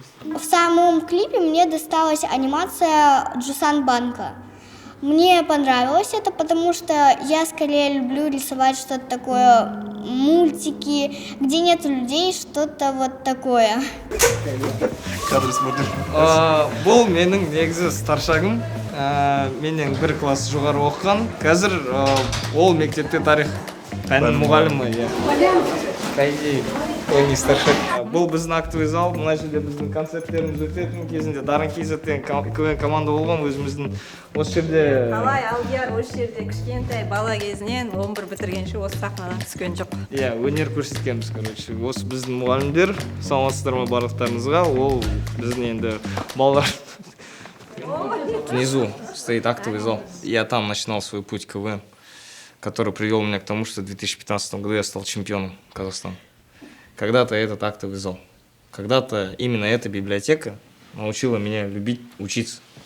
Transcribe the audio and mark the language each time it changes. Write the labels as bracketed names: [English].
[Russian] В самом клипе мне досталась анимация Джусан Банка. Мне понравилось это, потому что я скорее люблю рисовать что-то такое, мультики, где нет людей, что-то вот такое. Кадр смотрим. [Kazakh] Бұл менің негізі старшагым. Менен бір класс жоғары оқыған. Қазір ол мектепте тарих пәнінің мұғалімі. [Russian] По идее, он не старшак. [Kazakh] бұл біздің актовый зал, мына жерде біздің концерттеріміз өтетін кезінде Дарын KZ-тен КВН команда болған, өзіміздің осы жерде. Қалай Алдияр осы жерде кішкентай бала кезінен 11 бітіргенше осы сахнадан түскен жоқ. Иә, өнер көрсеткенбіз, короче. Осы біздің мұғалімдер, саламатсыздар ма барлықтарыңызға, ол біздің енді балалар. [Russian] Внизу стоит актовый зал. Я там начинал свой путь КВН, который привел меня к тому, что в 2015 году я стал чемпионом Казахстана. Когда-то этот актовый зал, когда-то именно эта библиотека научила меня любить учиться.